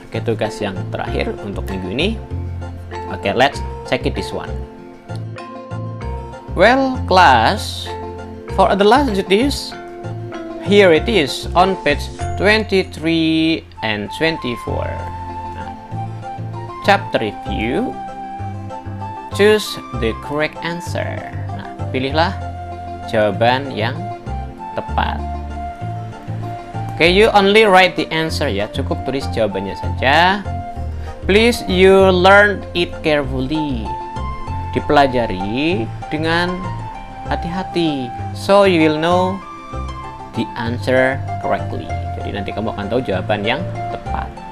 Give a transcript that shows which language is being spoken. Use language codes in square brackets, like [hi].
[id] Tugas yang terakhir untuk minggu ini. [en] Let's check it this one. Well, class, for the last duties, here it is on page 23 and 24. Chapter review. Choose the correct answer. [id] Nah, pilihlah jawaban yang tepat. [en] You only write the answer ya. [id] Cukup tulis jawabannya saja. [en] Please you learn it carefully. [id] Dipelajari dengan hati-hati. [en] So you will know the answer correctly. [id] Jadi nanti kamu akan tahu jawaban yang tepat.